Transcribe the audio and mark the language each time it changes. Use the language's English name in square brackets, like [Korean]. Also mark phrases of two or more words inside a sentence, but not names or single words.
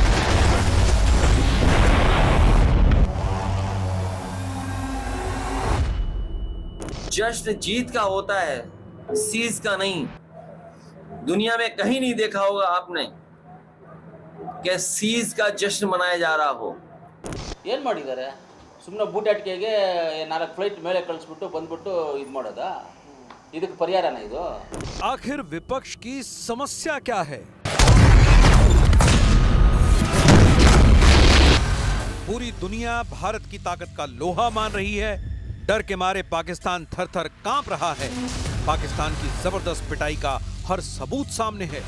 [Hindi] जश्न जीत का होता है, सीज का नहीं। दुनिया में कहीं नहीं देखा होगा आपने कि सीज का जश्न मनाया जा रहा हो। [Kannada] ಏನು ಮಾಡಿದ್ದಾರೆ? ಸುಮ್ಮನೆ ಬೂಟ್ ಅಟ್ಕೆಗೆ 4 ಫ್ಲೈಟ್ ಮೇಲೆ ಕಳಿಸ್ಬಿಟ್ಟು ಬಂದ್ಬಿಟ್ಟು ಇದು ಮಾಡೋದಾ? ಇದಕ್ಕೆ ಪರಿಹಾರನ ಇದು? [Hindi] आखिर विपक्ष की समस्या क्या है? पूरी दुनिया भारत की ताकत का लोहा मान रही है। डर के मारे पाकिस्तान थर-थर कांप रहा है। पाकिस्तान की जबरदस्त पिटाई का हर सबूत सामने है।